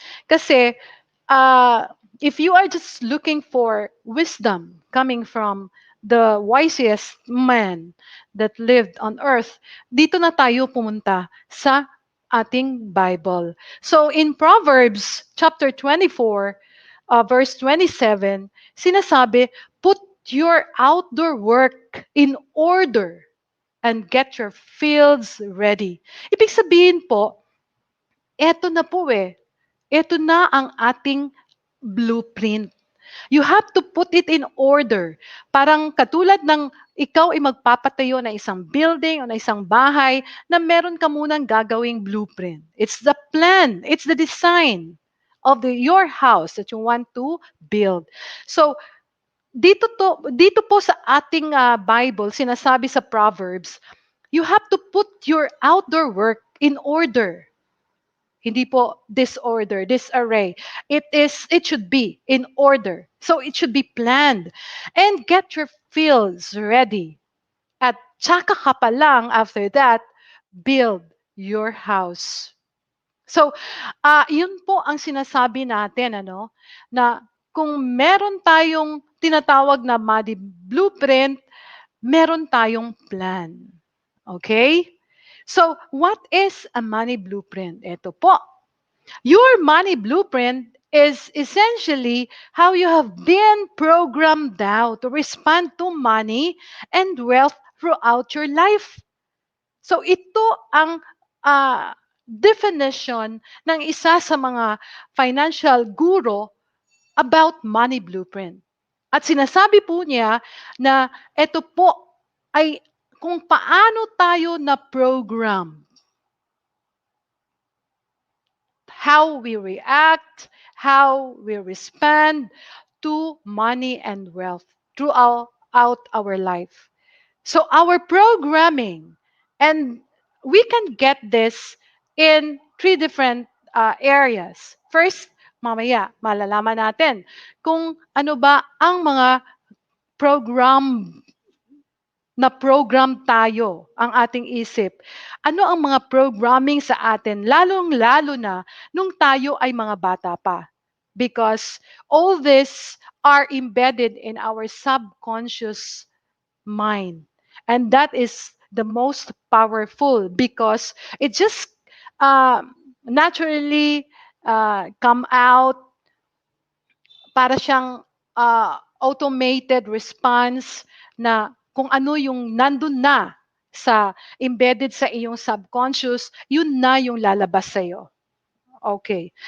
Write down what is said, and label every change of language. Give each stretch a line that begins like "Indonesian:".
English: Kasi if you are just looking for wisdom coming from the wisest man that lived on earth,
Filipino: dito na tayo pumunta sa ating Bible.
English: So in Proverbs chapter 24, verse 27,
Filipino: sinasabi,
English: put your outdoor work in order and get your fields ready.
Filipino: Ibig sabihin po, eto na po eh. Eto na ang ating blueprint.
English: You have to put it in order.
Filipino: Parang katulad ng ikaw ay magpapatayo na isang building o na isang bahay na meron ka munang gagawing blueprint.
English: It's the plan. It's the design of your house that you want to build. So,
Filipino: dito po sa ating Bible, sinasabi sa Proverbs,
English: you have to put your outdoor work in order.
Filipino: Hindi po disorder, disarray.
English: It should be in order. So it should be planned. And get your fields ready.
Filipino: At tsaka ka pa lang
English: after that, build your house.
Filipino: So, yun po ang sinasabi natin, ano, na kung meron tayong tinatawag na money blueprint, meron tayong plan. Okay?
English: So, what is a money blueprint?
Filipino: Ito po.
English: Your money blueprint is essentially how you have been programmed now to respond to money and wealth throughout your life.
Filipino: So ito ang definition ng isa sa mga financial guru about money blueprint. At sinasabi po niya na ito po ay kung paano tayo na program,
English: how we react, how we respond to money and wealth throughout our life. So our programming, and we can get this in three different areas.
Filipino: First, mamaya malalaman natin kung ano ba ang mga program na program tayo, ang ating isip. Ano ang mga programming sa atin, lalong-lalo na nung tayo ay mga bata pa.
English: Because all this are embedded in our subconscious mind. And that is the most powerful because it just uh, naturally come out
Filipino: para siyang automated response na kung ano yung nandun na sa embedded sa iyong subconscious, yun na yung lalabas sa'yo. Okay.